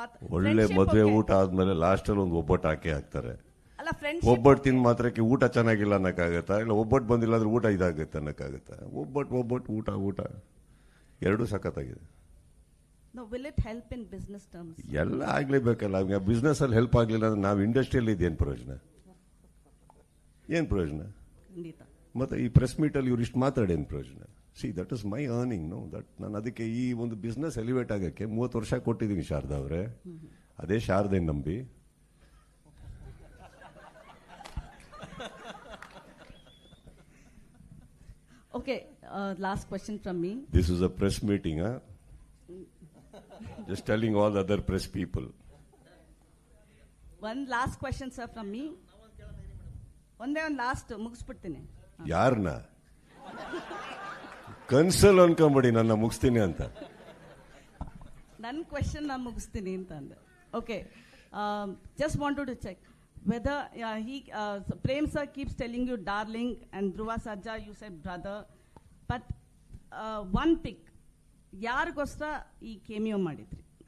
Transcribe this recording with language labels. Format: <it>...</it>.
<kn>ಒಳ್ಳೆ ಮದುವೆ ಊಟ ಆದ್ಮೇಲೆ ಲಾಸ್ಟ್ ಅಲ್ಲಿ ಒಂದು ಒಬ್ಬಟ್ಟು ಹಾಕ್ತಾರೆ. ಅಲ್ಲ, ಫ್ರೆಂಡ್ಶಿಪ್ ಒಬ್ಬಟ್ಟು ತಿಂದ ಮಾತ್ರಕ್ಕೆ ಊಟ ಚೆನ್ನಾಗಿಲ್ಲ ಅನ್ನಕ್ಕಾಗತ್ತಾ? ಇಲ್ಲ ಒಬ್ಬಟ್ಟು ಬಂದಿಲ್ಲ ಅಂದ್ರೆ ಊಟ ಇದಾಗುತ್ತೆ ಅನ್ನಕ್ಕಾಗತ್ತಾ? ಒಬ್ಬಟ್ಟು ಊಟ ಎರಡೂ ಸಖತ್ತಾಗಿದೆ.</kn> <en>No, will it help in business terms?</en> <kn>ಎಲ್ಲ ಆಗ್ಲೇಬೇಕಲ್ಲ. ಬಿಸ್ನೆಸ್ ಅಲ್ಲಿ ಹೆಲ್ಪ್ ಆಗ್ಲಿಲ್ಲ ಅಂದ್ರೆ ನಾವು ಇಂಡಸ್ಟ್ರಿಯಲ್ಲಿ ಇದೇನು ಪ್ರಯೋಜನ? ಏನು ಪ್ರಯೋಜನ? ಮತ್ತೆ ಈ ಪ್ರೆಸ್ ಮೀಟ್ ಅಲ್ಲಿ ಇವ್ರು ಇಷ್ಟು ಮಾತಾಡೇನು ಪ್ರಯೋಜನ?</kn> <en>See, that is my earning.</en> <kn>No that ನಾನು ಅದಕ್ಕೆ ಈ ಒಂದು ಬಿಸ್ನೆಸ್ ಎಲಿವೇಟ್ ಆಗಕ್ಕೆ 30 ವರ್ಷ ಕೊಟ್ಟಿದ್ದೀನಿ ಶಾರದಾ ಅವರೇ. ಅದೇ ಶಾರದೆ ನಂಬಿ</kn> <en>Okay, last question from me. This is a press meeting, huh? Just telling all the other press people. One last question, sir, from me.</en> <kn>ಒಂದೇ ಒಂದು ಲಾಸ್ಟ್ ಮುಗಿಸ್ಬಿಡ್ತೀನಿ. ಯಾರನ್ನ ಕನ್ಸಲ್ ಅನ್ಕೊಂಬಿಡಿ ನನ್ನ ಮುಗಿಸ್ತೀನಿ ಅಂತ. ನನ್ನ ಕ್ವೆಶನ್ ನಾನು ಮುಗಿಸ್ತೀನಿ ಅಂತ ಅಂದೆ.</kn> <en>okay, just wanted to check whether Prem sir keeps telling you darling and Dhruva Sarja you said brother, but one pick</en> <kn>ಯಾರಿಗೋಸ್ಕರ ಈ ಕೇಮಿಯೋ ಮಾಡಿದ್ರಿ?</kn>